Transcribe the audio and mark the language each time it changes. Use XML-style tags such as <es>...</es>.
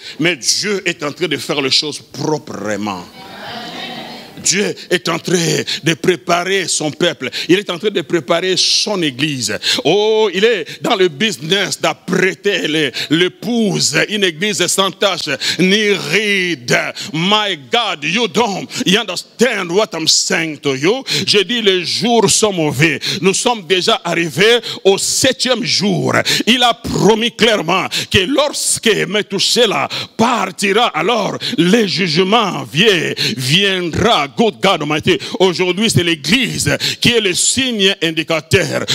<fr>Mais Dieu est en train de faire les choses proprement. Dieu est en train de préparer son peuple. Il est en train de préparer son église. Oh, il est dans le business d'apprêter l'épouse, une église sans tache ni ride.</fr> <en>My God, you don't understand what I'm saying to you.</en> <fr>Je dis, les jours sont mauvais. Nous sommes déjà arrivés au 7e jour. Il a promis clairement que lorsque Methuselah partira, alors le jugement viendra.</fr> <en>Good God Almighty.</en> <fr>Aujourd'hui, c'est l'église qui est le signe indicateur.</fr>